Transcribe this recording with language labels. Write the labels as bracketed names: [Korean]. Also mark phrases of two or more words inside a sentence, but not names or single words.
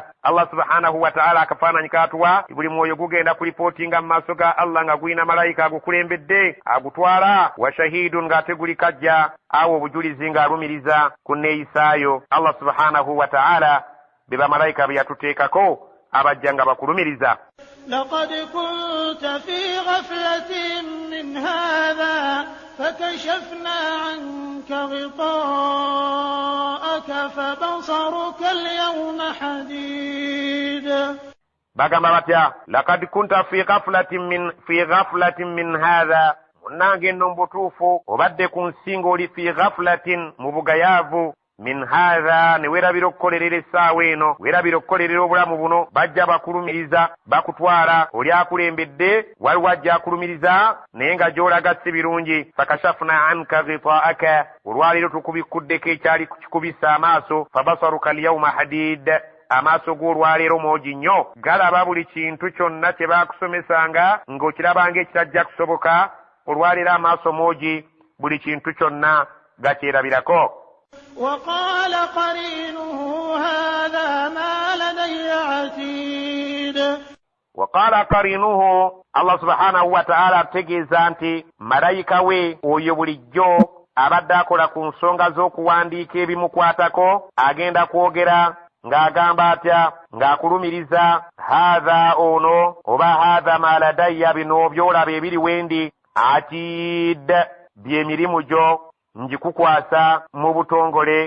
[Arabic] الله سبحانه وتعالى [Ganda] akafaananyi kaatuwa, buli mwoyo gugenda kulipootinga mu maaso ga Allah nga gulina malayika agukulembedde agutwala. [Arabic] وشهيد, [Ganda] ng'ate guli kajja awo obujulizi ng'alumiriza ku nneeyisaayo. [Arabic] الله سبحانه وتعالى [Ganda] be bamalayika be yatuteekako abajja nga bakulumiriza. [Arabic] لقد كنت في غفلة من هذا فكشفنا عنك غطاءك فبصرك اليوم حديد. [Ganda] bagamba batya [Arabic] لقد كنت في غفلة من هذا, [Ganda] munnange nno mbutuufu obadde ku nsinga oli [Arabic] في غفلة, [Ganda] mu bugayaavu. [Arabic] من هذا, [Ganda] ne weerabira okukolerera essaawa eno, weerabira okukolerera obulamu buno. bajja bakulumiriza bakutwala, oli akulembedde waliwo ajja akulumiriza naye nga gy'olaga si birungi. [Arabic] فكشفنا عنك غطاءك, [Ganda] olwaleero tukubikuddeko ekyali kukikubisa amaaso. [Arabic] فبصرك اليوم حديد, [Ganda] amaaso g'olwaleero mwogi nnyo, galaba buli kintu kyonna kye baakusomesanga ng'okirabanga ekitajja kusoboka. olwaleero amaaso mwogi, buli kintu kyonna gakyerabirako. [Arabic] وقال قرينه هذا ما لدي عتيد. وقال قرينه, الله سبحانه وتعالى [Ganda] ategeeza nti malayika we oyo bulijjo abadde akola ku nsonga z'okuwandiika ebimukwatako agenda kwogera ng'agamba atya, ng'akulumiriza haadha ono, oba [Arabic] هذا ما لدي, [Ganda] bino byolaba ebiri wendi, atid, by'emirimu gyo njikukwasa mu butongole.